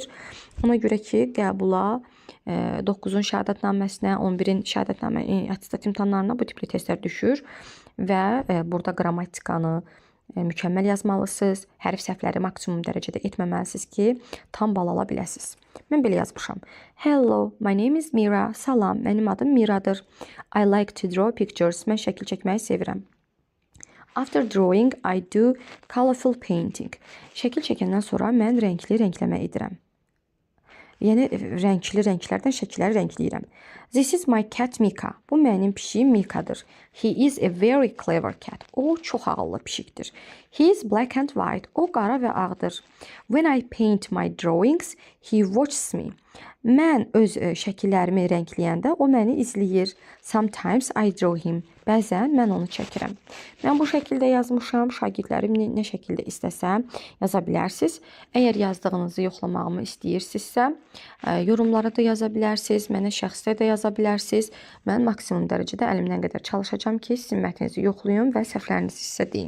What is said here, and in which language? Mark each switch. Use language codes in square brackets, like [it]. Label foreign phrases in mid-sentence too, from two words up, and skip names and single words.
[az] Ona görə ki, qəbula 9-un şəhadətnaməsinə, 11-in şəhadətnamə attestat imtahanlarına bu tipli testlər düşür və burada qrammatikanı mükəmməl yazmalısınız. Hərf səhvləri maksimum dərəcədə etməməlisiniz ki, tam bal ala biləsiniz. Mən belə yazmışam. [en] Hello, my name is Mira. [az] Salam, mənim adım Miradır. [en] I like to draw pictures. [az] Mən şəkil çəkməyi sevirəm. [en] After drawing, I do colorful painting. [az] Şəkil çəkəndən sonra mən rəngli rəngləmə edirəm. Yəni, rəngli rənglərdən şəkilləri rəngləyirəm. [en] This is my cat Mika. [az] Bu mənim pişiyim Mikadır. [en] He is a very clever cat. [az] O çox ağıllı pişikdir. [en] He is black and white. [az] O qara və ağdır. [en] When I paint my drawings, he watches me. [az] Mən öz şəkillərimi rəngləyəndə o məni izləyir. [en] Sometimes I draw him. [az] Bəzən mən onu çəkirəm. Mən bu şəkildə yazmışam. Şagirdlərim nə şəkildə istəsəm yaza bilərsiniz. Əgər yazdığınızı yoxlamağımı istəyirsinizsə, yorumlara da yaza bilərsiniz. Mənə şəxsdə də yaza bilərsiniz. Mən maksimum dərəcədə əlimdən qədər çalışacağam ki, sizin mətninizi yoxlayım və səhvlərinizi sizə deyim.